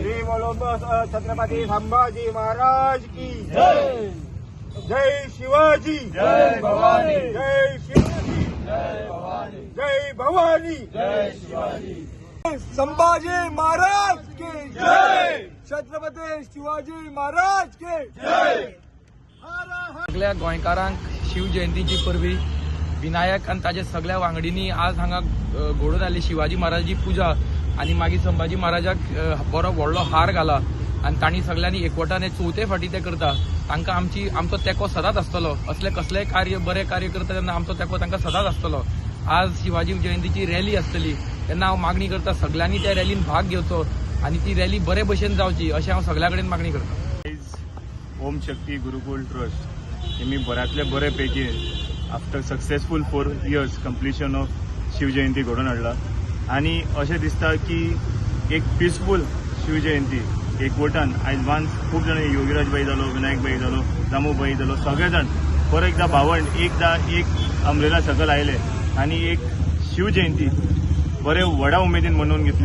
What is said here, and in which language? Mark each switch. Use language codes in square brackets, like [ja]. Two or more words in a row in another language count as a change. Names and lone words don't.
[hi] श्री बोलो छत्रपती संभाजी महाराज की जय। जय शिवाजी जय भवानी, जय शिवाजी जय भवानी, जय भवानी जय शिवाजी। संभाजी महाराज की जय, छत्रपती शिवाजी महाराज की जय। [kok] सगळ्या गोंयकारांक शिवजयंतीची परबी विनायक आनी ताजे सगळ्या वांगडींनी आज हांगा घडोवन आयली शिवाजी महाराजाची पुजा आनी मागीर संभाजी महाराजाक बरो व्हडलो हार घाला आनी तांणी सगळ्यांनी एकवटान हे चवथे फावटी ते करता। तांकां आमचो तेंको सदांच आसतलो। असले कसलेय बरे कार्य करता तेन्ना आमचो तेंको तांकां सदांच आसतलो। आज शिवाजी जयंतीची रॅली आसतली तेन्ना हांव मागणी करता सगळ्यांनी त्या रॅलीन भाग घेवचो आनी ती रॅली बरे भशेन जावची अशें हांव सगळ्या कडेन मागणी करता। ओम शक्ती गुरुकुल ट्रस्ट हेमी बऱ्यातले बरे पैकी [en] after successful 4 years completion of Shivjayanti [kok] घडोवन हाडला आनी अशें दिसता की एक पीसफूल शिवजयंती एकवटान आयज वान्स खूब जाण योगीराज भाई जालो, विनायक भाई जालो, दामू भाई जालो, सगळे जाण परत एकदा भावंड एक अमरेला सकल आयले आनी एक शिवजयंती बरे व्हडा उमेदीन मनोवन घेतली।